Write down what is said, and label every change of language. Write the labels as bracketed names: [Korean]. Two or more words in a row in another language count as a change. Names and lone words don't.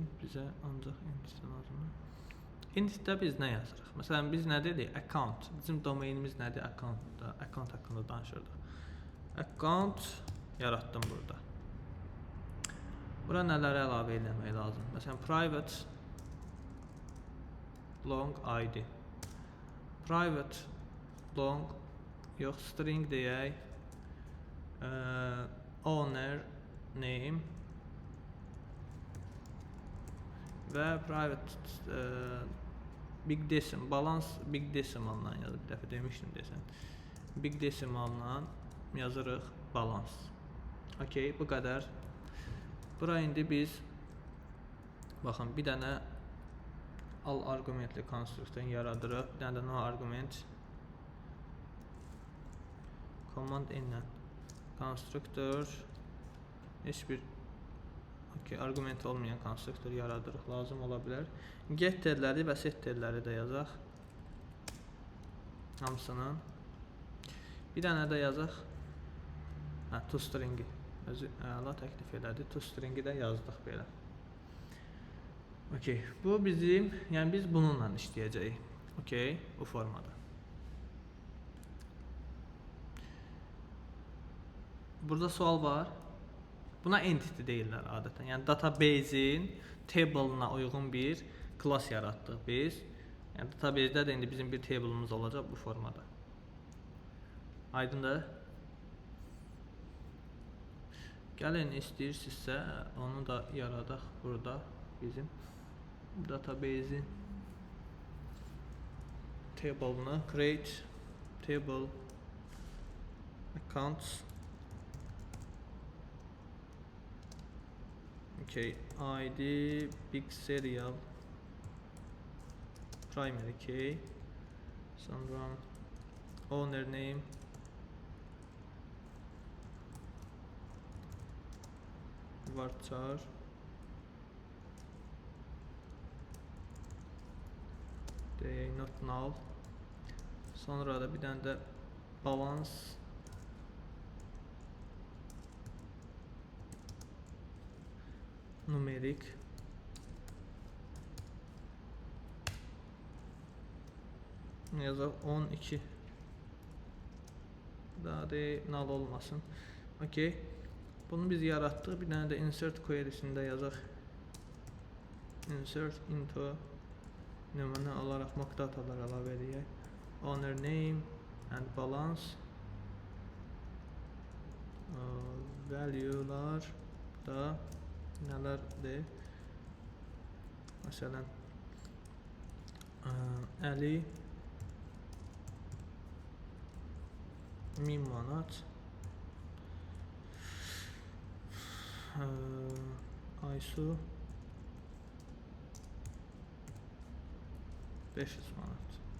[Azerbaijani] Bizə ancaq entity lazımdır. Entity'də biz nə yazırıq? Məsələn, biz nə dedik? Account. Bizim domainimiz nədir? Account-da. Account haqqında danışırdıq. Account yaratdım burada. Bura nələri əlavə eləmək lazım? Məsələn, [English] private long ID. Private long [Azerbaijani] yox, string deyək. [English] Owner name [Azerbaijani] və [English] private big decimal, balance big decimal'la [Azerbaijani] yazıb, bir dəfə demişdim desən. [English] Big decimal'la [Azerbaijani] yazırıq balance. Okay, bu qədər. Bura indi biz baxın, bir dənə al argumentli konstruktör yaradırıq. Bir dənə də [English] no argument command [Azerbaijani] n-lə konstruktör heç bir argument olmayan konstruktör yaradırıq, lazım ola bilər. Get telləri və set telləri də yazaq. Hamısının. Bir dənə də yazaq. ToString'i. Özü əla təklif elədi. ToString'i də yazdıq belə. Okay. Bu bizim, yəni biz bununla işləyəcəyik. Okay, bu formada. Burada sual var. Buna entity deyirlər adətən. Yəni database-in table-na uyğun bir class yaratdıq biz. Yəni database-də də indi bizim bir table-ımız olacaq bu formada. Aydındır? Gəlin istəyirsinizsə onu da yaradaq burada bizim database-in table-ını [English] create table accounts. [Azerbaijani] Okay, [English] ID big serial primary key, [Azerbaijani] sonra [English] owner name, varchar, they not null, [Azerbaijani] sonra da bir dənə də balance numerik yazaq 12 daha da null olmasın. Okay. Bunu biz yaratdıq. Bir dənə də [English] insert query'sində [Azerbaijani] yazaq [English] insert into [Azerbaijani] nümunə olaraq [English] mock datalar [Azerbaijani] əlavə edək. [English] Owner name and balance value'lar [Azerbaijani] da nələrdir? Məsələn Əli 1000 manat, Aysu 500 manat.